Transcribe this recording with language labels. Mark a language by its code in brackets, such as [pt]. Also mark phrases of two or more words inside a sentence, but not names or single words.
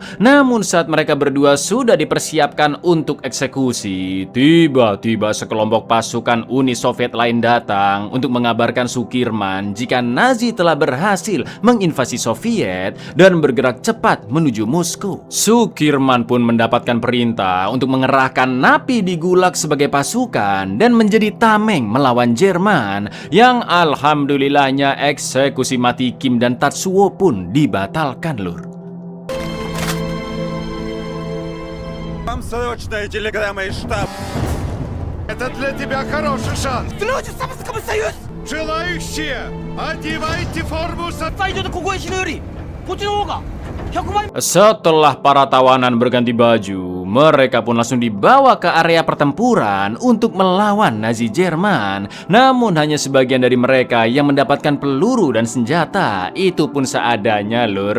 [id] Namun saat mereka berdua sudah dipersiapkan untuk eksekusi, tiba-tiba sekelompok pasukan Uni Soviet lain datang untuk mengabarkan Sukirman jika Nazi telah berhasil menginvasi Soviet dan bergerak cepat menuju Moskow. Sukirman pun mendapatkan perintah untuk mengerahkan napi di Gulag sebagai pasukan dan menjadi tameng melawan Jerman, yang alhamdulillahnya eksekusi mati Kim dan Tatsuo pun dibatalkan lur. [ru] Вам срочная телеграмма из штаба. Это для тебя хороший шанс. Люди Советского Союза! Желающие, одевайте форму со... [id] Setelah para tawanan berganti baju, mereka pun langsung dibawa ke area pertempuran untuk melawan Nazi Jerman. Namun hanya sebagian dari mereka yang mendapatkan peluru dan senjata, itu pun seadanya lur.